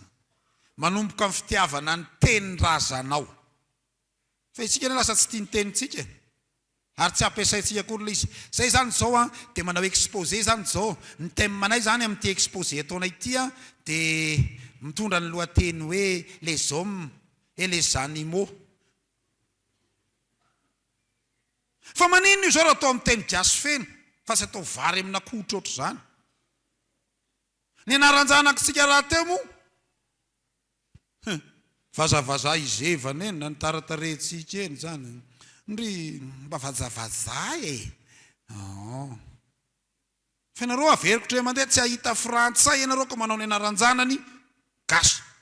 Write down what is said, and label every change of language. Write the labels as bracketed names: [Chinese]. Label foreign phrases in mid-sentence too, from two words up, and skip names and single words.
[Malagasy] Manomboka amin'ny fitiavana ny tenin-drazanao. Fa isika lasa tsy tia ny tenintsika. Ary tsy ampiasaintsika koa ilay izy. Zay zany zao dia manao exposé zany zao. Ny thème manay zany amin'ity exposé ataonay ity dia mitondra ny lohateny hoe [French] les hommes et les animaux. [Malagasy] Fa manino io zao raha atao amin'ny teny gasy feno fa tsy atao vary amina kotra ohatr' zany. Ny anaranjanakitsika raha teo moa vazavaza izevana eny na ny taratarentsika eny zany ndry mba vazavaza fa ianareo averiko tre mandeha tsy ahita frantsay ianareo ka manao ny anaranjanany gasy